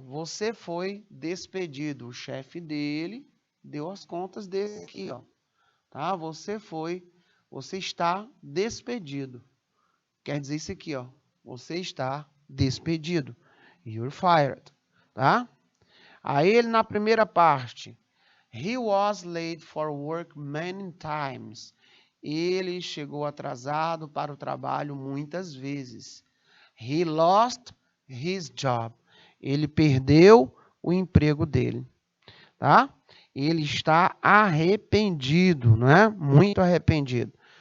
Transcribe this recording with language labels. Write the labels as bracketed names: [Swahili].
[Portuguese] Você foi despedido. O chefe dele deu as contas dele aqui, ó. Tá? Você está despedido. Quer dizer isso aqui, ó. Você está despedido. [English] You're fired. [Portuguese] Tá? Aí ele na primeira parte. [English] He was late for work many times. [Portuguese] Ele chegou atrasado para o trabalho muitas vezes. [English] He lost his job. [Portuguese] Ele perdeu o emprego dele. Tá? Ele está arrependido, não é? Muito arrependido.